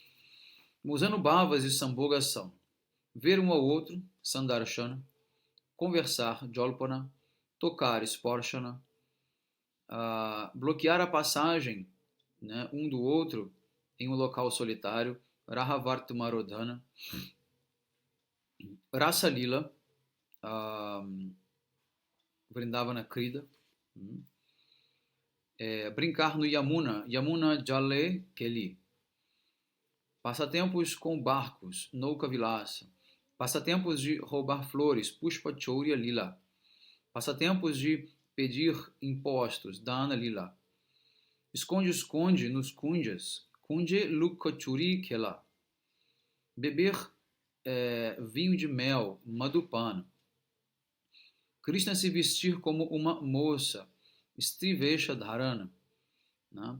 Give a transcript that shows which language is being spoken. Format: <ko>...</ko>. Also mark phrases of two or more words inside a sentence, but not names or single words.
<pt>Os anubhavas de Sambhoga são ver um ao outro, sandarshana, conversar, jolpana, tocar, sporshana, bloquear a passagem, né, um do outro em um local solitário, rahavartmarodhana,</pt> <sa>रास लीला वृन्दावन क्रीडा,</sa> <pt>brincar no Yamuna,</pt> <sa>यमुना जले केलि,</sa> <pt>passatempos com barcos,</pt> <sa>नौका विलास,</sa> <pt>passatempos de roubar flores,</pt> <sa>पुष्प चौर्य लीला,</sa> <pt>passatempos de pedir impostos,</pt> <sa>दान लीला,</sa> <pt>esconde-esconde nos kunjas,</pt> <sa>कुञ्जे लुकाचुरि केल,</sa> <pt>beber vinho de mel, Madhupana, Krishna se vestir como uma moça,</pt> <sa>स्त्रीवेश धारण,</sa> <pt>né?</pt>